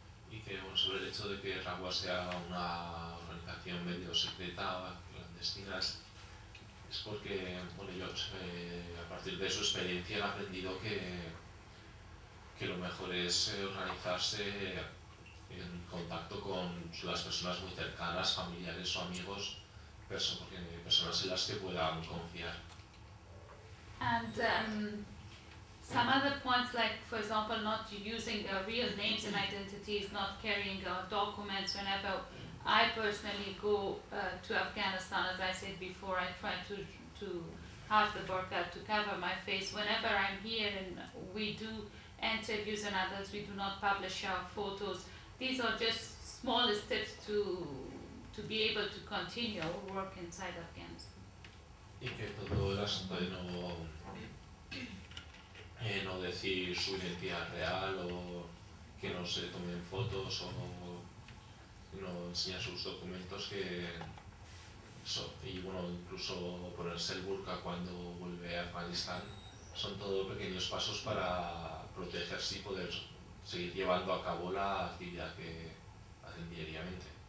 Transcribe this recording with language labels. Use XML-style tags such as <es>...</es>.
<es>Y que, bueno, sobre el hecho de que RAWA sea una organización medio secreta o clandestina, es porque, bueno, yo a partir de su experiencia he aprendido que lo mejor es organizarse en contacto con las personas muy cercanas, familiares o amigos, personas en las que puedan confiar.</es> <en>And, some other points, like, for example, not using real names and identities, not carrying documents. Whenever I personally go to Afghanistan, as I said before, I try to have the burqa to cover my face. Whenever I'm here and we do interviews and others, we do not publish our photos. These are just small steps to be able to continue our work inside Afghanistan.</en> <es>No decir su identidad real o que no se tomen fotos o no enseñar sus documentos que y bueno, incluso ponerse el burka cuando vuelve a Afganistán, son todo pequeños pasos para protegerse y poder seguir llevando a cabo la actividad que hacen diariamente.</es>